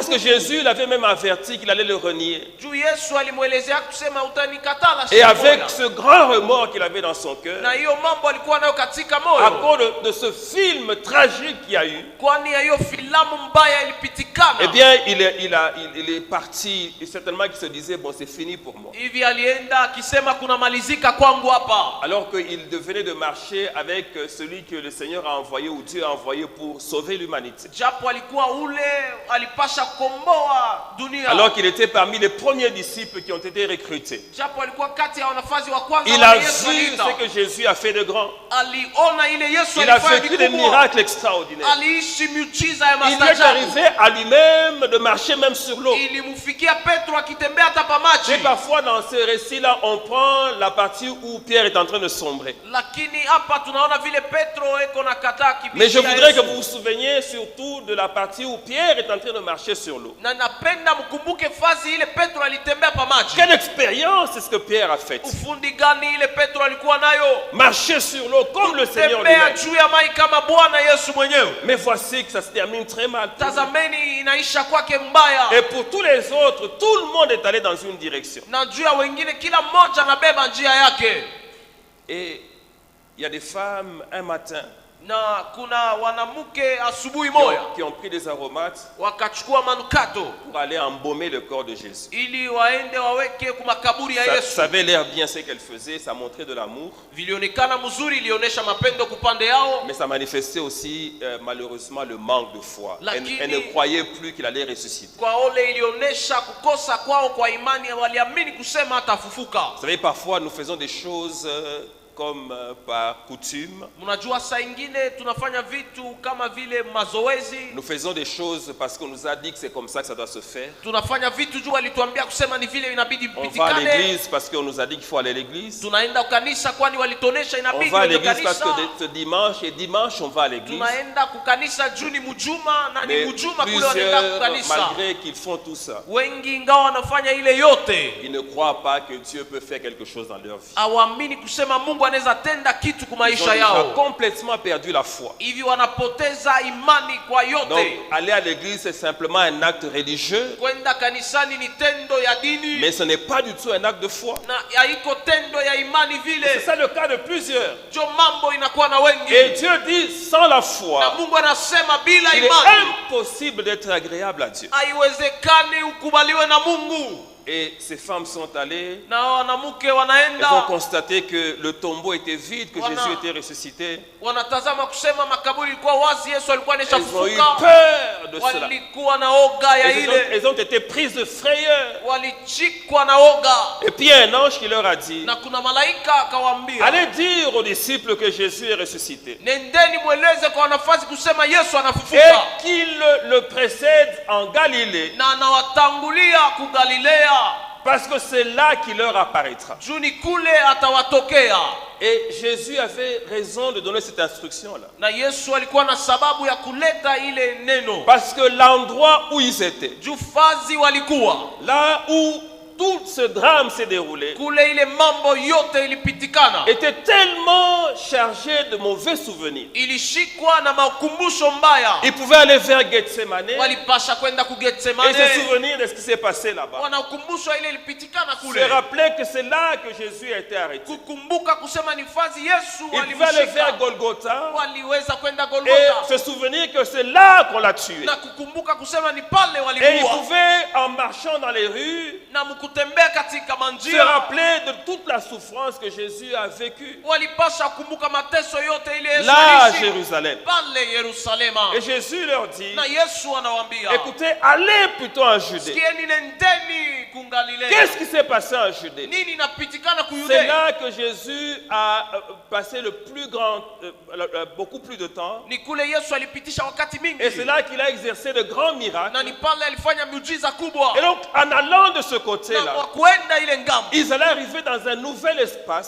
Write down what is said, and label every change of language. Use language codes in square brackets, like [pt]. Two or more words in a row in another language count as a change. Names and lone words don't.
[fr] Parce que [sw] nguvu. [fr] Jésus l'avait même averti qu'il allait le renier. [sw] Juu Yesu alimwelezea kusema utanikatala [fr] Et [sw] siku [fr] avec [sw] moja. [fr] ce grand remords qu'il avait dans son cœur, [sw] Na hiyo mambo alikuwa nayo katika [fr] à [sw] moyo. [fr] cause de ce film tragique qu'il y a eu, [sw] Kwani ya hiyo filamu mbaya ilipitikana. [fr] eh bien, il est parti, et certainement qu'il se disait, bon, c'est fini pour moi. [sw] Hivi alienda akisema kuna malizika kwangu hapa. [fr] Alors qu'il venait de marcher avec celui que le Seigneur a envoyé, ou Dieu a envoyé pour sauver l'humanité. [sw] Japo alikuwa ule alipasha komboa dunia. [fr] Alors qu'il était parmi les premiers disciples qui ont été recrutés. [sw] Japo alikuwa kati ya wanafunzi wa kwanza [fr] Il a [sw] wale [fr] vu [sw] Yesu aliita. [fr] ce que Jésus a fait de grand. [sw] Aliona ile Yesu [fr] Il a [sw] alifanya [fr] vécu des [sw] vikubwa. [fr] miracles extraordinaires. [sw] Aliishi miujiza ya [fr] Il est [sw] maajabu. [fr] arrivé à lui-même de marcher même sur l'eau. [sw] Ilimfikia Petro akitembea hata pa maji. [fr] Et parfois dans ce récit-là, on prend la partie où Pierre est en train de sombrer. [sw] Lakini hapa tunaona vile Petro eko na kataa kipindi. [fr] Mais je voudrais que vous vous souveniez surtout de la partie où Pierre est en train de marcher sur l'eau. [sw] Na napenda mkumbuke fazi ile Petro alitembea pa maji. [fr] Quelle expérience est-ce que Pierre a faite? [sw] Ufundi gani ile Petro alikuwa nayo? [fr] Marcher sur l'eau comme le Seigneur [sw] Tembea [fr] lui-même. [sw] juu ya maji kama Bwana Yesu mwenyewe. [fr] Mais voici que ça se termine très mal. [sw] Tazameni inaisha kwake mbaya. [fr] Et pour tous les autres, tout le monde est allé dans une direction. [sw] Na juu ya wengine kila mmoja anabeba njia yake. [fr] Et il y a des femmes un matin [sw] Na kuna wanamke asubuhi moja [fr] qui ont pris des aromates [sw] wakachukua manukato [fr] pour aller embaumer le corps de Jésus. [sw] ili waende waweke kwa makaburi ya [fr] Ça [sw] Yesu. [fr] avait l'air bien ce qu'elle faisait, ça montrait de l'amour, [sw] Vilionekana mzuri, ilionyesha mapendo kupande yao, [fr] mais ça manifestait aussi malheureusement le manque de foi. [sw] Lakini- [fr] Elle ne croyait plus qu'il allait ressusciter. [sw] kwa ole ilionyesha kukosa kwao kwa imani, waliamini kusema atafufuka. [fr] Vous savez, parfois nous faisons des choses comme par coutume. [sw] Mnajua saa ingine tunafanya vitu kama vile mazoezi, [fr] Nous faisons des choses parce qu'on nous a dit que c'est comme ça que ça doit se faire. [sw] tunafanya vitu juu walituambia kusema ni vile inabidi [fr] On va à [sw] vipitikane. [fr] l'église parce qu'on nous a dit qu'il faut aller à l'église. [sw] Tunaenda kukanisa kwani walitonesha [fr] On [sw] inabidi [fr] va à [sw] wende [fr] l'église parce [sw] kanisa. [fr] que ce dimanche et dimanche on va à l'église. [sw] Tunaenda kukanisa juu ni mjuma na ni [fr] Mais [sw] mjuma kule wanaenda [fr] plusieurs, [sw] kukanisa. [fr] malgré qu'ils font tout ça, [sw] Wengi ingawa wanafanya ile yote, [fr] ils ne croient pas que Dieu peut faire quelque chose dans leur vie. [sw] hawaamini kusema Mungu anaweza tenda kitu kwa [fr] Ils ont [sw] maisha [fr] déjà [sw] yao. [fr] complètement perdu la foi. [sw] Hivi wanapoteza imani kwa [fr] Donc [sw] yote. [fr] aller à l'église c'est simplement un acte religieux, [sw] Kwenda kanisani ni tendo ya dini [fr] mais ce n'est pas du tout un acte de foi. [sw] na haiko tendo ya imani [fr] C'est [sw] vile. [fr] ça le cas de plusieurs. [sw] Jo mambo inakuwa na wengi. [fr] Et Dieu dit sans la [sw] Na [fr] foi, [sw] Mungu anasema bila [fr] il est [sw] imani [fr] impossible d'être agréable à Dieu. [sw] haiwezekani ukubaliwe na Mungu. [fr] Et ces femmes sont allées. [sw] na wanamke [fr] Elles ont [sw] wanaenda [fr] constaté que le tombeau était vide, que Jésus était ressuscité. [sw] wanatazama kusema makaburi ilikuwa wazi, Yesu alikuwa [fr] Elles ont eu [sw] ameshafufuka. [fr] peur de cela. [sw] Walikuwa na oga ya ile, [fr] Elles ont été prises de frayeur. [sw] walichikwa na oga. [fr] Et puis un ange qui leur a dit, [sw] Na kuna malaika akawaambia, [fr] allez dire aux disciples que Jésus est ressuscité. [sw] nendeni mweleze kwa wanafunzi kusema Yesu [fr] Et [sw] anafufuka, [fr] qu'ils le précèdent en Galilée, [sw] na anawatangulia ku Galilea, [fr] parce que c'est là qu'il leur apparaîtra. [sw] juu ni kule atawatokea. [fr] Et Jésus avait raison de donner cette instruction-là. [sw] Na Yesu alikuwa na sababu ya kuleta ile neno, [fr] Parce que l'endroit où ils étaient, [sw] juu fazi walikuwa [fr] là où tout ce drame s'est déroulé, [sw] kule, ile mambo yote ilipitikana, [fr] était tellement chargé de mauvais souvenirs. [sw] ilishikwa na makumbusho mbaya. [fr] Ils pouvaient aller vers Gethsemane [sw] Walipasha kwenda ku [fr] et se [sw] Getsemane, [fr] souvenir de ce qui s'est passé là-bas. [sw] wanakumbusha ile ilipitikana [fr] Se [sw] kule, [fr] rappeler que c'est là que Jésus a été arrêté. [sw] kukumbuka kusema ni fazi Yesu [fr] Ils pouvaient aller vers [sw] walimshika. [fr] Golgotha [sw] Waliweza kwenda [fr] et [sw] Golgotha [fr] se souvenir que c'est là qu'on l'a tué. [sw] na kukumbuka kusema ni pale [fr] Et ils [sw] walikuwa, [fr] pouvaient, en marchant dans les rues, [sw] na mkutembea katika [fr] se [sw] manjia, [fr] rappeler de toute la souffrance que Jésus a vécue [sw] walipasha kumbuka mateso yote ile Yesu [fr] là à [sw] aliishi [fr] Jérusalem. [sw] pale Yerusalema. [fr] Et Jésus leur dit, [sw] Na Yesu anawaambia, [fr] écoutez, allez plutôt en Judée. [sw] sikieni, nendeni ku Galilea. [fr] Qu'est-ce qui s'est passé en Judée? [sw] Nini inapitikana ku [fr] C'est [sw] Yudea? [fr] là que Jésus a passé le plus grand, beaucoup plus de temps. [sw] Ni kule Yesu alipitisha wakati mingi, [fr] Et c'est là qu'il a exercé de grands miracles. [sw] na ni pale alifanya miujiza kubwa. [fr] Et donc, en allant de ce [sw] Na [fr] côté-là, [sw] kwa kwenda ile ngambo, [fr] ils allaient arriver dans un nouvel espace